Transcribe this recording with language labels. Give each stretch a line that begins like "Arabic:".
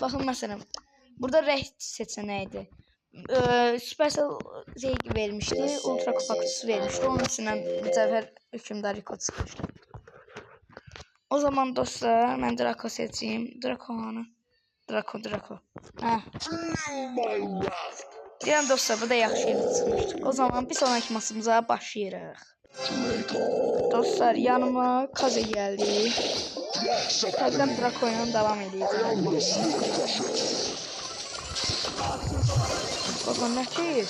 Turkish: Bakın mesela burada renk seçeneğiydi. Supercell vermişti. Ultra kupa kutusu vermişti. Onun içinden bir sefer hükümdar Rico çıkmıştı. O zaman dostlar ben Draco seçeyim.
Azerbaijani: Draco hanı? Draco. Ha.
English: My wrath.
Azerbaijani: Deyirəm dostlar, bu da yaxşı yerə çıxmışdı. O zaman bir sonraki maçımıza başlayırıq.
Turkish: Dostlar, yanıma Kaze geldi.
Azerbaijani: Təzdən Draco ilə devam edəcəm. Bakın nə ki?